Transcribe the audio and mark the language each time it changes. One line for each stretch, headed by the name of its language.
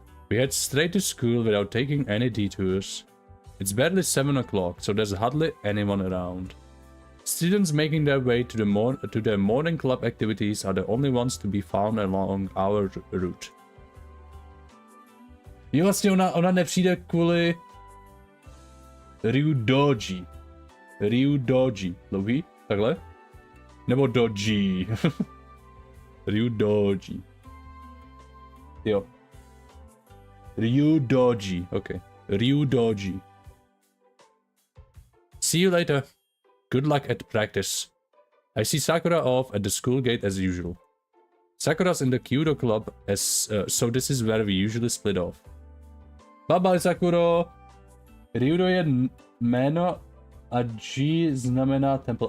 English: We head straight to school without taking any detours. It's barely 7 o'clock, so there's hardly anyone around. Students making their way to their morning club activities are the only ones to be found along our route.
Czech: Jo, vlastně ona nepřijde kvůli Ryudoji. Ryudoji. Dlouhý? Takhle? Nebo doji. Ryudoji. Jo.
English: Ryudoji. Okay. Ryudoji. See you later. Good luck at practice. I see Sakura off at the school gate as usual. Sakura's in the Kyudo club, so this is where we usually split off. Bye bye, Sakuro.
Czech: Ryudo je jméno a Ji znamená temple.